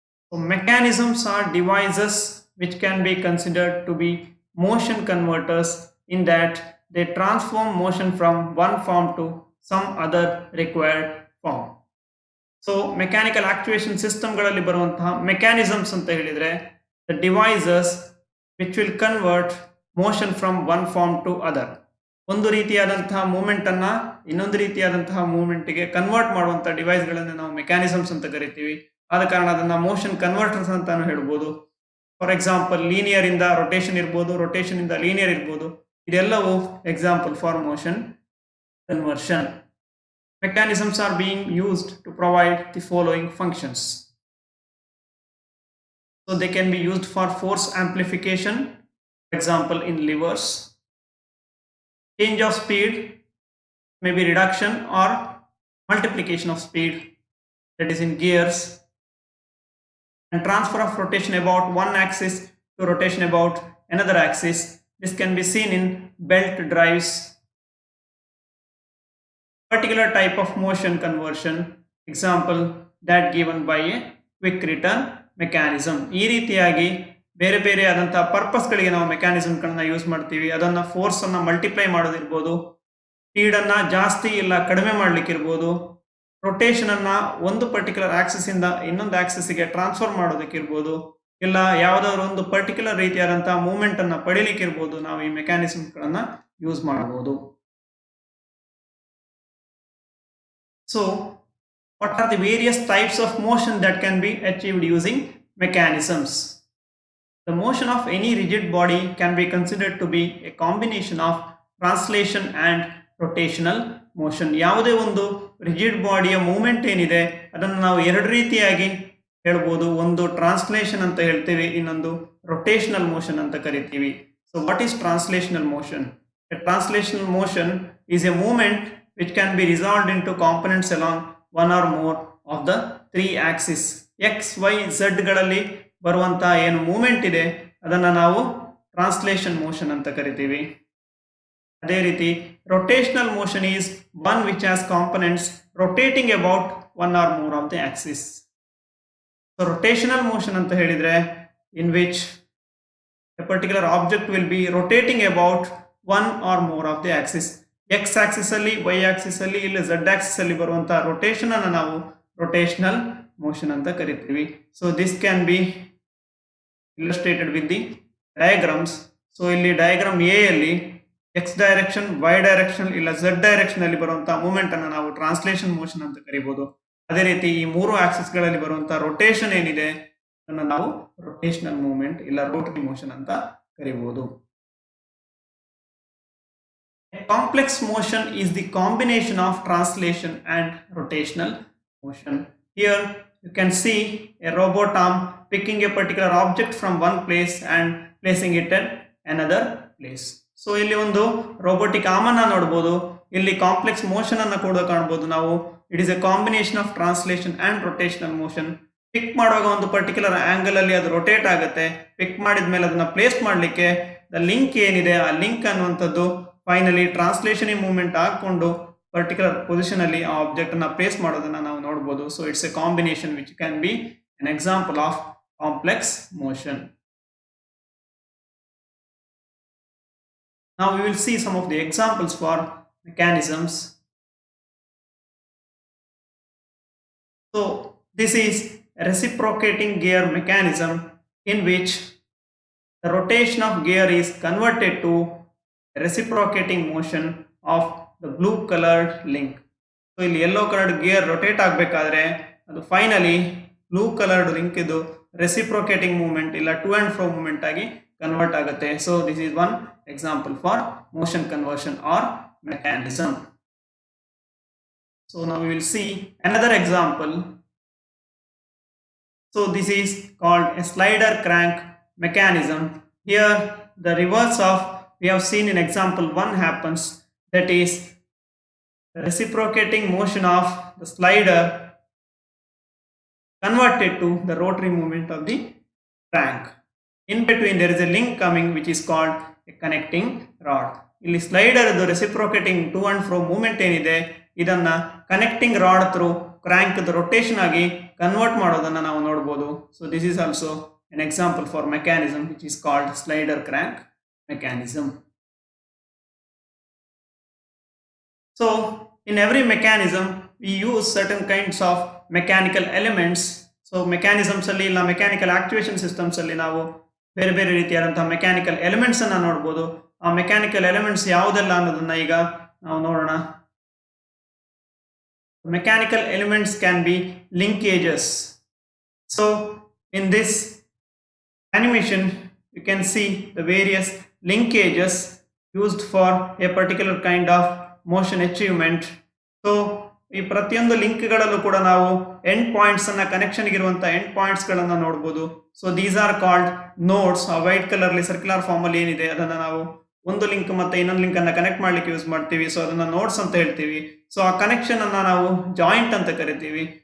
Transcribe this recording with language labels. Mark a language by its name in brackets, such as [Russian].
[English] So mechanisms are devices which can be considered to be motion converters, in that they transform motion from one form to some other required form. So mechanical actuation system [Kannada] ಗಳಲ್ಲಿ ಬರುವಂತಹ [English] mechanisms [Kannada] ಅಂತ ಹೇಳಿದ್ರೆ [English] the devices which will convert motion from one form to other. [Kannada] ಒಂದು ರೀತಿಯಾದಂತಹ movement ಅನ್ನ ಇನ್ನೊಂದು ರೀತಿಯಾದಂತಹ movement ಗೆ ಕನ್ವರ್ಟ್ ಮಾಡುವಂತಹ ಡಿವೈಸ್ ಗಳನ್ನು ನಾವು ಮೆಕ್ಯಾನಿಸಮ್ಸ್ ಅಂತ ಕರಿತೀವಿ. ಆದ ಕಾರಣ ಅದನ್ನ ಮೋಷನ್ ಕನ್ವರ್ಟರ್ಸ್ ಅಂತಾನು ಹೇಳ್ಬೋದು. ಫಾರ್ ಎಕ್ಸಾಂಪಲ್, ಲೀನಿಯರ್ ಇಂದ ರೊಟೇಷನ್ ಇರ್ಬೋದು, ರೊಟೇಷನ್ ಇಂದ ಲೀನಿಯರ್ ಇರ್ಬೋದು. [English] ಇದೆಲ್ಲವೂ example for motion conversion. Mechanisms are being used to provide the following functions. So they can be used for force amplification, for example in levers. Change of speed, maybe reduction or multiplication of speed, that is in gears. And transfer of rotation about one axis to rotation about another axis. This can be seen in belt drives. Particular type of motion conversion, example that given by a quick return mechanism. [Kannada] ಈ ರೀತಿಯಾಗಿ ಬೇರೆ ಬೇರೆ ಆದಂತಹ purpose ಗಳಿಗೆ ನಾವು mechanism ಗಳನ್ನ use ಮಾಡ್ತೀವಿ. ಅದನ್ನ ಫೋರ್ಸ್ ಅನ್ನ ಮಲ್ಟಿಪ್ಲೈ ಮಾಡೋದಿರ್ಬೋದು, ಸ್ಪೀಡ್ ಅನ್ನ ಜಾಸ್ತಿ ಇಲ್ಲ ಕಡಿಮೆ ಮಾಡ್ಲಿಕ್ಕೆ ಇರ್ಬೋದು, ರೊಟೇಷನ್ ಅನ್ನ ಒಂದು ಪರ್ಟಿಕ್ಯುಲರ್ ಆಕ್ಸಿಸ್ ಇಂದ ಇನ್ನೊಂದು ಆಕ್ಸಿಸ್ ಗೆ ಟ್ರಾನ್ಸ್ಫರ್ ಮಾಡೋದಕ್ಕಿರ್ಬೋದು, ಇಲ್ಲ ಯಾವುದಾದ್ರು ಒಂದು ಪರ್ಟಿಕ್ಯುಲರ್ ರೀತಿಯಾದಂತಹ ಮೂವ್ಮೆಂಟ್ ಅನ್ನ ಪಡಿಲಿಕ್ಕೆ ಇರ್ಬೋದು. ನಾವು ಈ ಮೆಕ್ಯಾನಿಸಮ್ ಗಳನ್ನ ಯೂಸ್ ಮಾಡಬಹುದು. [English] So, what are the various types of motion that can be achieved using mechanisms? The motion of any rigid body can be considered to be a combination of translation and rotational motion. [Kannada] ಯಾವುದೇ ಒಂದು rigid ಬಾಡಿಯ movement ಏನಿದೆ ಅದನ್ನು ನಾವು ಎರಡು ರೀತಿಯಾಗಿ ಹೇಳ್ಬೋದು. ಒಂದು translation ಅಂತ ಹೇಳ್ತೀವಿ, ಇನ್ನೊಂದು ರೊಟೇಷನಲ್ ಮೋಷನ್ ಅಂತ ಕರಿತೀವಿ. [English] So what is translational motion? A translational motion is a movement which can be resolved into components along one or more of the three axes. [Kannada] X, Y, Z ಗಳಲ್ಲಿ ಬರುವಂತಹ ಏನು movement ಇದೆ ಅದನ್ನ ನಾವು translation motion ಅಂತ ಕರಿತೀವಿ. ಅದೇ ರೀತಿ [English] rotational motion is one which has components rotating about one or more of the axis. So rotational motion [Kannada] ಅಂತ ಹೇಳಿದ್ರೆ [English] in which a particular object will be rotating about one or more of the axis. [Kannada] X axis ಅಲ್ಲಿ, Y axis ಅಲ್ಲಿ, ಇಲ್ಲ Z axis ಅಲ್ಲಿ ಬರುವಂತಹ rotation ಅನ್ನು ನಾವು rotational motion ಅಂತ ಕರಿತೀವಿ. [English] So this can be illustrated with the diagrams. [Kannada] So ಇಲ್ಲಿ ಡಯಾಗ್ರಾಮ್ ಎ ಅಲ್ಲಿ ಎಕ್ಸ್ ಡೈರೆಕ್ಷನ್, ವೈ ಡೈರೆಕ್ಷನ್ ಇಲ್ಲ ಝೆಡ್ ಡೈರೆಕ್ಷನ್ ಅಲ್ಲಿ ಬರುವಂತಹ ಮೂವ್ಮೆಂಟ್ ಅನ್ನು ನಾವು ಟ್ರಾನ್ಸ್ಲೇಷನ್ ಮೋಷನ್ ಅಂತ ಕರಿಬಹುದು. ಅದೇ ರೀತಿ ಈ ಮೂರು ಆಕ್ಸಿಸ್ ಗಳಲ್ಲಿ ಬರುವಂತಹ ರೊಟೇಷನ್ ಏನಿದೆ ಅದನ್ನು ನಾವು ರೊಟೇಷನಲ್ ಮೂವ್ಮೆಂಟ್ ಇಲ್ಲ ರೋಟರಿ ಮೋಷನ್ ಅಂತ ಕರಿಬಹುದು. [English] A complex motion is the combination of translation and rotational motion. Here you can see a robot arm picking a particular object from one place and placing it at another place. [Kannada] So ಇಲ್ಲಿ ಒಂದು robotic arm ಅನ್ನು ನೋಡಬಹುದು. ಇಲ್ಲಿ complex motion ಅನ್ನು ಕೂಡ ಕಾಣಬಹುದು ನಾವು. [English] It is a combination of translation and rotational motion. [Kannada] ಪಿಕ್ ಮಾಡುವಾಗ ಒಂದು ಪರ್ಟಿಕ್ಯುಲರ್ ಆಂಗಲ್ ಅಲ್ಲಿ ಅದು ರೊಟೇಟ್ ಆಗುತ್ತೆ. ಪಿಕ್ ಮಾಡಿದ್ಮೇಲೆ ಅದನ್ನ ಪ್ಲೇಸ್ ಮಾಡಲಿಕ್ಕೆ ದ ಲಿಂಕ್ ಏನಿದೆ ಆ ಲಿಂಕ್ ಅನ್ನುವಂಥದ್ದು ಫೈನಲಿ ಟ್ರಾನ್ಸ್ಲೇಷನ್ ಮೂವ್ಮೆಂಟ್ ಹಾಕೊಂಡು ಪರ್ಟಿಕ್ಯುಲರ್ ಪೊಸಿಷನ್ ಅಲ್ಲಿ ಆ ಆಬ್ಜೆಕ್ಟ್ ಅನ್ನ ಪ್ಲೇಸ್ ಮಾಡೋದನ್ನ ನಾವು ನೋಡಬಹುದು. [English] So it's a combination which can be an example of complex motion. Now we will see some of the examples for mechanisms. So this is a reciprocating gear mechanism in which the rotation of gear is converted to reciprocating motion of the blue colored link. [Kannada] So ಇಲ್ಲಿ [English] yellow colored gear rotate [Kannada] ಆಗಬೇಕಾದ್ರೆ ಅದು finally blue coloured link ಇದು reciprocating movement ಇಲ್ಲ to and pro movement ಆಗಿ convert ಆಗುತ್ತೆ. [English] So this is one example for motion conversion or mechanism. So now we will see another example. So this is called a slider crank mechanism. Here the reverse of we have seen in example 1 happens, that is the reciprocating motion of the slider converted to the rotary movement of the crank. In between there is a link coming which is called a connecting rod. [Kannada] ಇಲ್ಲಿ slider reciprocating to and pro movement ಏನಿದೆ ಇದನ್ನ connecting rod through crank rotation ಆಗಿ convert ಮಾಡೋದನ್ನ ನಾವು ನೋಡಬಹುದು. [English] So this is also an example for mechanism which is called slider crank mechanism. So in every mechanism we use certain kinds of mechanical elements. [Kannada] So mechanisms ಅಲ್ಲಿ ಇಲ್ಲ mechanical activation systems ಅಲ್ಲಿ ನಾವು ಬೇರೆ ಬೇರೆ ರೀತಿಯಾದಂತಹ ಮೆಕ್ಯಾನಿಕಲ್ ಎಲಿಮೆಂಟ್ಸ್ ಅನ್ನ ನೋಡಬಹುದು. ಆ ಮೆಕ್ಯಾನಿಕಲ್ ಎಲಿಮೆಂಟ್ಸ್ ಯಾವುದೆಲ್ಲ ಅನ್ನೋದನ್ನ ಈಗ ನಾವು ನೋಡೋಣ. [English] Mechanical elements can be linkages. So in this animation you can see the various linkages used for a particular kind of motion achievement. [Kannada] So ಈ ಪ್ರತಿಯೊಂದು ಲಿಂಕ್ ಗಳಲ್ಲೂ ಕೂಡ ನಾವು ಎಂಡ್ ಪಾಯಿಂಟ್ಸ್ ಅನ್ನ ಕನೆಕ್ಷನ್ ಇರುವಂತಹ ಎಂಡ್ ಪಾಯಿಂಟ್ಸ್ ಗಳನ್ನ ನೋಡಬಹುದು. [English] So these are called nodes. [Kannada] ಆ ವೈಟ್ ಕಲರ್ ಅಲ್ಲಿ ಸರ್ಕ್ಯುಲರ್ ಫಾರ್ಮ್ ಅಲ್ಲಿ ಏನಿದೆ ಅದನ್ನ ನಾವು ಒಂದು ಲಿಂಕ್ ಮತ್ತೆ ಇನ್ನೊಂದು ಲಿಂಕ್ ಅನ್ನ ಕನೆಕ್ಟ್ ಮಾಡ್ಲಿಕ್ಕೆ ಯೂಸ್ ಮಾಡ್ತೀವಿ. ಸೊ ಅದನ್ನ ನೋಡ್ಸ್ ಅಂತ ಹೇಳ್ತೀವಿ. ಸೊ ಆ ಕನೆಕ್ಷನ್ ಅನ್ನ ನಾವು ಜಾಯಿಂಟ್ ಅಂತ ಕರಿತೀವಿ.